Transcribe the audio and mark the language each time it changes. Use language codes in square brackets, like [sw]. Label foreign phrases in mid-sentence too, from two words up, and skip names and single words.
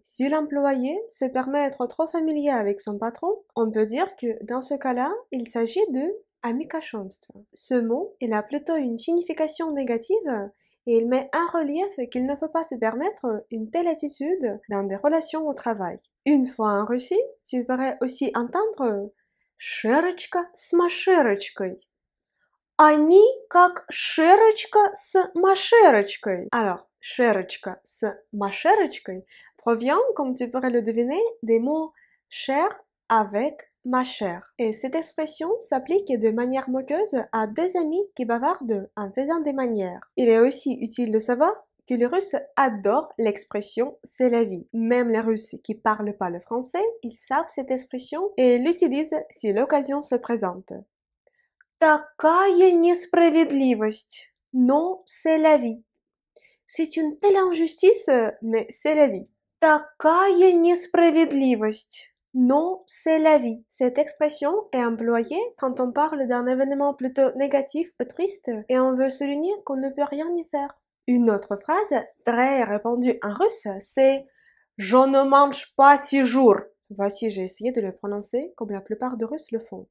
[fr] Si l'employé se permet d'être trop familier avec son patron, on peut dire que dans ce cas-là, il s'agit de амикошонство. Ce mot, il a plutôt une signification négative et il met en relief qu'il ne faut pas se permettre une telle attitude dans des relations au travail. Une fois en Russie, tu pourrais aussi entendre [ru] «Шерочка с Машерочкой». Они как Шерочка с Машерочкой. [fr] Alors, [ru] Шерочка с Машерочкой [fr] provient, comme tu pourrais le deviner, des mots cher avec ma chère. Et cette expression s'applique de manière moqueuse à deux amis qui bavardent en faisant des manières. Il est aussi utile de savoir que les Russes adorent l'expression « c'est la vie ». Même les Russes qui parlent pas le français, ils savent cette expression et l'utilisent si l'occasion se présente. [ru] Такая несправедливость, но [fr] c'est la vie. C'est une telle injustice, mais c'est la vie. [ru] Такая несправедливость. [fr] Non, c'est la vie. Cette expression est employée quand on parle d'un événement plutôt négatif ou triste et on veut souligner qu'on ne peut rien y faire. Une autre phrase très répandue en russe, c'est Je ne mange pas 6 jours. Voici, j'ai essayé de le prononcer comme la plupart des Russes le font.